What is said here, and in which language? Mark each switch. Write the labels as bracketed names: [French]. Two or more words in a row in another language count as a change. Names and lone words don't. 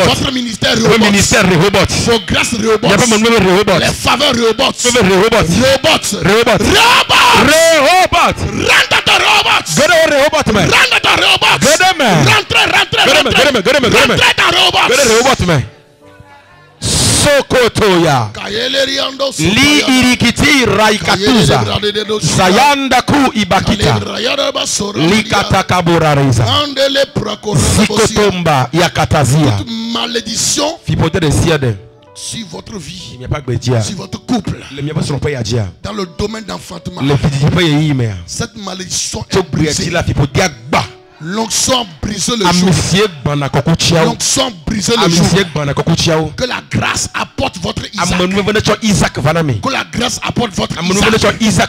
[French] Votre ministère Rehoboth. Vos grâces Rehoboth. Les faveurs Rehoboth. Rehoboth. Rentre dans Rehoboth. Rentre dans Rehoboth. Rentrez dans Rehoboth. Sokotoya li irikiti raikatuza sayanda ku ibakita likatakaburareza sikotomba yakatazia fipote de siade sur votre vie, sur votre couple, dans le domaine d'enfantement, cette malédiction est brisée. L'onction brise le joug. L'onction brise le joug. Que la grâce apporte votre Isaac. Que la grâce apporte votre Isaac.